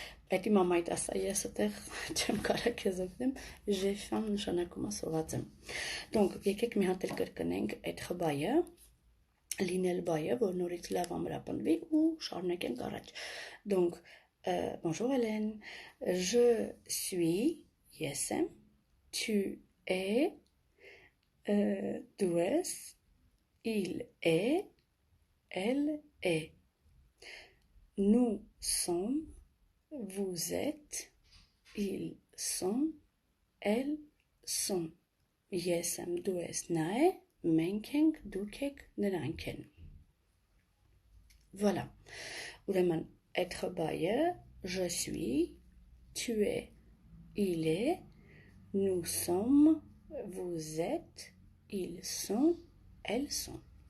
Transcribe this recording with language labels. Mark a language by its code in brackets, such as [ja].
[hy] Պետք է մամայդ ասա, ես այդտեղ չեմ կարա քեզ օգնեմ, [fr] j'ai faim [hy] նշանակում է սոված եմ։ Donc, եկեք մի հատ էլ կրկնենք այդ խբայը, լինել բայը, որ նորից լավ ամրապնդվի ու շարունակենք առաջ։ [fr] Donc, bonjour Hélène, je suis, [hy] yes եմ, [fr] tu es, [hy] դու ես, [fr] il est, elle est. Nous sommes, vous êtes, ils sont, elles sont. [hy] Ես եմ, դու ես, նա է, մենք ենք, դուք եք, նրանք են։ [fr] Voilà. [hy] Ուրեմն այդ խբայը [fr] je suis, tu es, il est, nous sommes, vous êtes, ils sont, elles sont.